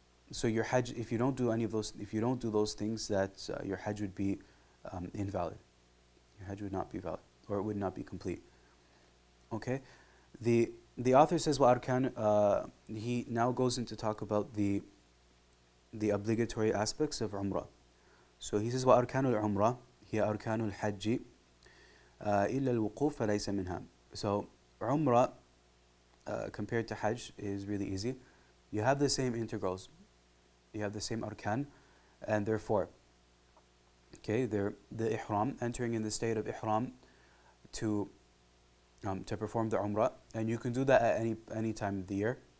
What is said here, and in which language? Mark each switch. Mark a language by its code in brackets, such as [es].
[en] so your Hajj, if you don't do any of those, if you don't do those things, that your Hajj would be invalid. Your Hajj would not be valid, or it would not be complete. Okay, the author says وأركان. He now goes into talk about the obligatory aspects of Umrah. So he says [ar] وأركان العمرة هي أركان الحج إلا الوقوف فليس منها. [en] So Umrah compared to Hajj is really easy. You have the same integrals, you have the same arkan, and therefore, okay, they're the ihram, entering in the state of ihram to perform the Umrah, and you can do that at any time of the year.